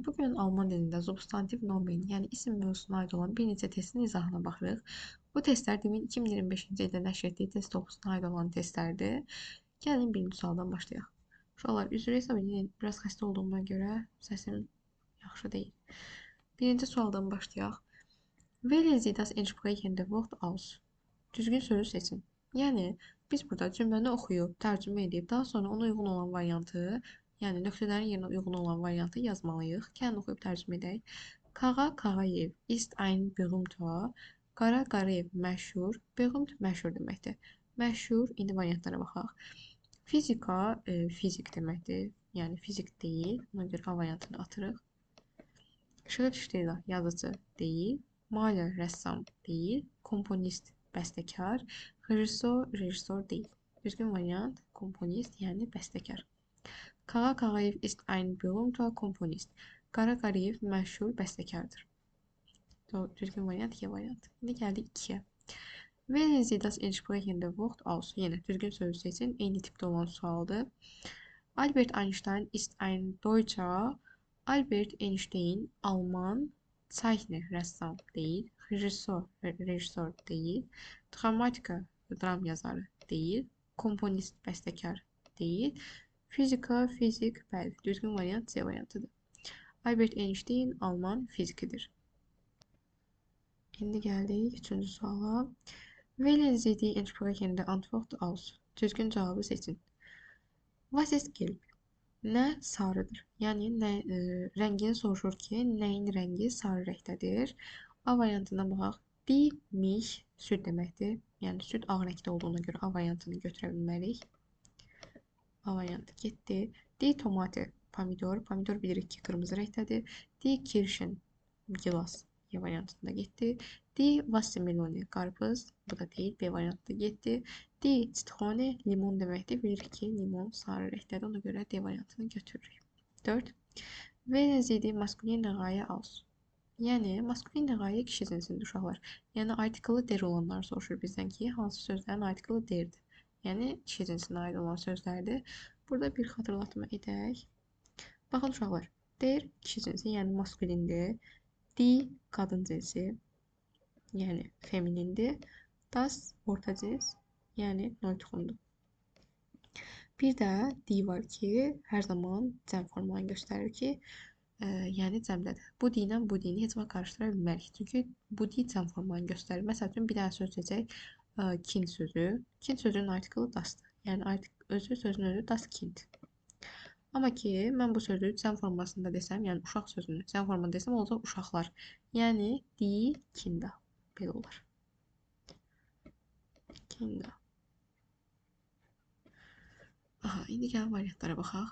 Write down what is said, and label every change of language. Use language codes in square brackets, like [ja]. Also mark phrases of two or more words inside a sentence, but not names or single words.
[az] Bugün Alman dilində substantiv nomin, yəni isim mövzusuna aid olan bir neçə testin izahına baxırıq. Bu testlər demin 2025-ci ildə nəşr etdiyi test toplusuna aid olan testlərdir. Gəlin birinci sualdan başlayaq. Uşaqlar, üzr hesab edin, biraz xəstə olduğuma görə səsim yaxşı deyil. Birinci sualdan başlayaq. [de] Wählen Sie das entsprechende Wort aus. [az] Düzgün sözü seçin. Yəni biz burada cümləni oxuyub, tərcümə edib, daha sonra ona uyğun olan variantı, yəni nöqtələrin yerinə uyğun olan variantı yazmalıyıq. Gəlin oxuyub tərcümə edək. [de] Kara Karayev ist ein berühmter. [az] Kara Karayev məşhur, berühmt məşhur deməkdir. Məşhur, indi variantlara baxaq. Fizika, fizik deməkdir. Yəni fizik deyil. Ona görə A variantını atırıq. Schriftsteller, yazıcı deyil. Maler, rəssam deyil. Komponist, bəstəkar. Rejissor deyil. Düzgün variant komponist, yəni bəstəkar. [de] Kara Karayev ist ein berühmter Komponist. [az] Kara Karayev məşhur bəstəkardır. Düzgün variant Y variant. İndi gəldik 2-yə. [de] Wählen Sie das entsprechende Wort aus. [az] Yenə düzgün sözü seçin. Eyni tipdə olan sualdır. [de] Albert Einstein ist ein Deutscher. [az] Albert Einstein Alman. Zeichner, rəssam deyil. Rejissor deyil. Dramatiker, dram yazarı deyil. Komponist, bəstəkar deyil. Fizika, fizik, bəli. Düzgün variant C variantıdır. Albert Einstein Alman fizikidir. İndi gəldik 3-cü suala. [de] Wählen Sie die entsprechende Antwort aus. [az] Düzgün cavabı seçin. [de] Was ist gelb? [az] Nə sarıdır? Yəni rəngini soruşur ki, nəyin rəngi sarı rəngdədir? A variantına baxaq. [de] Die Milch [az] süd deməkdir. Yəni süd ağ rəngdə olduğuna görə A variantını götürə bilmərik. A variantı getdi. [de] Die Tomate [az] pomidor. Pomidor bilirik ki, qırmızı rəngdədir. [de] Die Kirschen [az] gilas Y variantında getdi. [de] Die Wassermelone qarpız. [az] Bu da deyil. B variantında getdi. [de] Die Zitrone [az] limon deməkdir. Bilirik ki, limon sarı rəngdədir. Ona görə D variantını götürürük. 4. [de] Wählen Sie die maskuline Reihe aus. [az] Yəni, [de] maskuline Reihe [az] kişi cinsidir uşaqlar. Yəni, artiklı der olanları soruşur bizdən ki, hansı sözlərin artiklı derdir. Yəni, kişi cinsinə aid olan sözlərdir. Burada bir xatırlatma edək. Baxın uşaqlar, der kişi cinsi, yəni maskulindir. Die qadın cinsi, yəni feminindir. Das orta cins, yəni neutrundur. Bir də die var ki, hər zaman cəm formanı göstərir ki, yəni cəmdədir. Bu di ilə bu dini heç vaxt qarışdıra bilmərik. Çünki bu di cəm formanı göstərir. Məsəl üçün bir dənə söz seçək. Kind sözü. Kind sözünün artiklı dasdır. Yəni sözün özü [de] das kind. [az] Amma ki, mən bu sözü cəm formasında desəm, yəni uşaq sözünü cəm formasında desəm, olacaq uşaqlar. [de] Yəni die Kinder. [az] Belə olar. Kinder. Aha, indi gəlin variantlara baxaq.